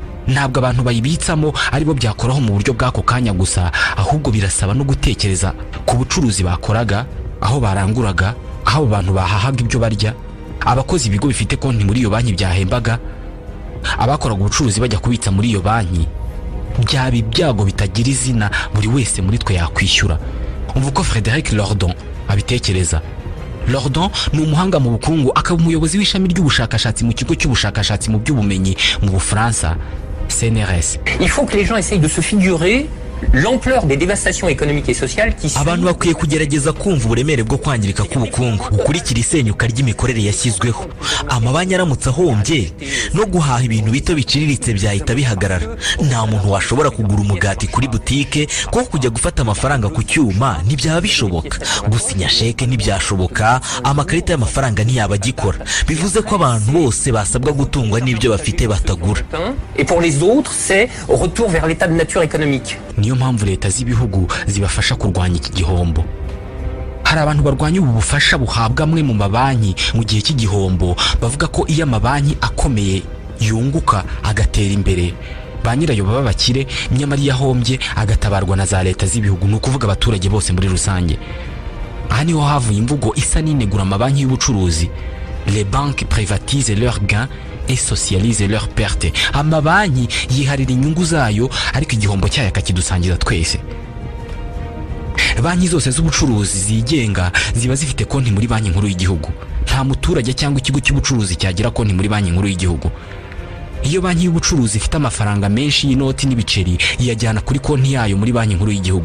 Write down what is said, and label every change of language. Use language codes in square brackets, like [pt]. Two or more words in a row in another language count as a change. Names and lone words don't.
[rw] ntabwo abantu bayibitsamo aribo byakoraho mu buryo bw'ako kanya gusa, ahubwo birasaba no gutekereza ku bucuruzi bakoraga, aho baranguraga, aho abantu bahahaga ibyo barya, abakozi ibigo bifite konti muri iyo banki byahembaga, abakoraga ubucuruzi bajya kubitsa muri iyo banki. Byaba ibyago bitagira izina buri wese muri twe yakwishyura. Umva uko Frédéric Lordon abitekereza. Lordon ni umuhanga mu bukungu, akaba umuyobozi w'ishami ry'ubushakashatsi mu kigo cy'ubushakashatsi mu by'ubumenyi mu Bufaransa, CNRS. [fr] Il faut que les gens essayent de se figurer l'ampleur des dévastations économiques et sociales qui suivent. [rw] Abantu bakwiye kugerageza kumva uburemere bwo kwangirika k'ubukungu gukurikira isenyuka ry'imikorere yashyizweho. Amabanki aramutse ahombye no guhaha ibintu bito biciriritse byahita bihagarara. Nta muntu washobora kugura umugati kuri butike kuko kujya gufata amafaranga ku cyuma ntibyaba bishoboka. Gusinya sheke ntibyashoboka, amakarita y'amafaranga ntiyaba agikora. Bivuze ko abantu bose basabwa gutungwa n'ibyo bafite batagura. [fr] Et pour les autres, c'est retour vers l'état de nature économique. [rw] Niyo mpamvu leta z'ibihugu zibafasha kurwanya iki gihombo. Hari abantu barwanya ubu bufasha buhabwa amwe mu mabanki mu gihe cy'igihombo, bavuga ko iyo amabanki akomeye yunguka agatera imbere, ba nyirayo baba bakire, nyamara iyo ahombye agatabarwa na za leta z'ibihugu, ni ukuvuga abaturage bose muri rusange. Aha niho havuye imvugo isa n'inegura amabanki y'ubucuruzi. [fr] Les banques privatisent leurs gains et socialisent leurs pertes. [rw] Amabanki yiharira inyungu zayo, ariko igihombo cyayo akakidusangiza twese. Banki zose z'ubucuruzi zigenga ziba zifite konti muri banki nkuru y'igihugu. Nta muturage cyangwa ikigo cy'ubucuruzi cyagira konti muri banki nkuru y'igihugu. Iyo banki y'ubucuruzi ifite amafaranga menshi y'inoti n'ibiceri, iyajyana kuri konti yayo muri banki nkuru y'igihugu.